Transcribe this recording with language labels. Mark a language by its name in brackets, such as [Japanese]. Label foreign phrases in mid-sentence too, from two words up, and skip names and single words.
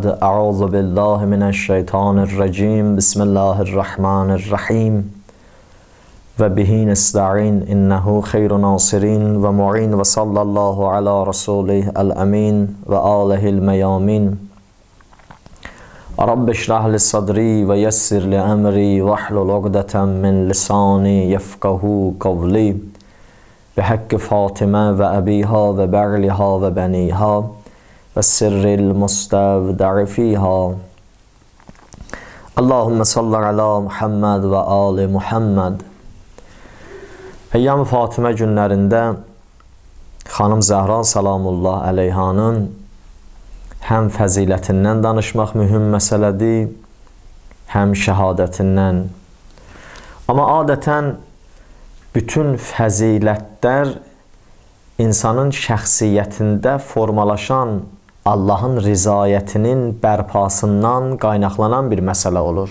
[Arabic] أعوذ بالله من الشيطان الرجيم. بسم الله الرحمن الرحيم. وبه نستعين إنه خير ناصر ومعين وصلى الله على رسوله الأمين وآله الميامين. رب اشرح لي صدري ويسر لي أمري واحلل عقدة من لساني يفقهوا قولي. بحق فاطمة وأبيها وبعلها وبنيها والسر المستودع فيها اللهم صل على محمد وآل محمد. [Azerbaijani] Eyyam-ı Fatimə günlərində xanım Zəhra salamullah əleyhanın həm fəzilətindən danışmaq mühüm məsələdir, həm şəhadətindən. Amma adətən bütün fəzilətlər insanın şəxsiyyətində formalaşan Allahın rizayətinin bərpasından qaynaqlanan bir məsələ olur.